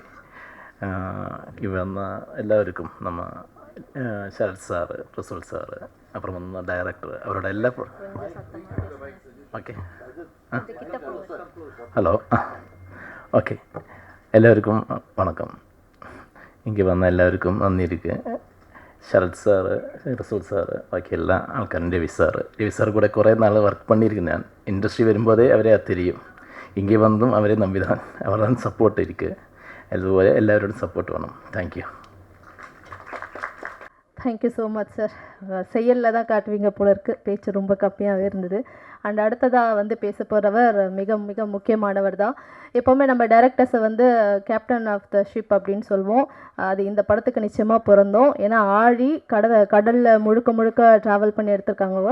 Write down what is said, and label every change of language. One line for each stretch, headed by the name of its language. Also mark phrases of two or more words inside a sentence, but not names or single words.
Tamil: இங்கே வந்த எல்லாருக்கும் நம்ம சரத் சார், ரசூல் சார், அப்புறம் வந்து டைரக்டர், அவரோட எல்லா
English: okay hello okay
Tamil: எல்லாருக்கும் வணக்கம். இங்கே வந்த எல்லாருக்கும் நன்றி இருக்குது.
Malayalam: ശരത് സാറ്, റസൂൽ സാറ്, ബാക്കി എല്ലാ ആൾക്കാരും, രവി സാർ കൂടെ കുറേ നാൾ വർക്ക് പണിയിരിക്കും. ഞാൻ ഇൻഡസ്ട്രി വരുമ്പോഴേ അവരെ തിരിയും. ഇങ്ങനെ വന്നും അവരെ നമ്പിதான், അവരുടെ സപ്പോർട്ട് ഇരിക്കുക. അതുപോലെ എല്ലാവരോടും സപ്പോർട്ട് വേണം.
English: Thank you. Thank you so much sir.
Tamil: செயலில் தான் காட்டுவீங்க போல இருக்கு, பேச்சு ரொம்ப கம்மியாகவே இருந்தது. அண்ட் அடுத்ததாக வந்து பேச போகிறவர் மிக மிக முக்கியமானவர் தான். எப்போவுமே நம்ம டைரக்டர்ஸை வந்து
English: captain of the ship
Tamil: அப்படின்னு சொல்லுவோம். அது இந்த படத்துக்கு நிச்சயமாக பொருந்தோம். ஏன்னா ஆழி கடலில் முழுக்க முழுக்க ட்ராவல் பண்ணி எடுத்திருக்காங்க.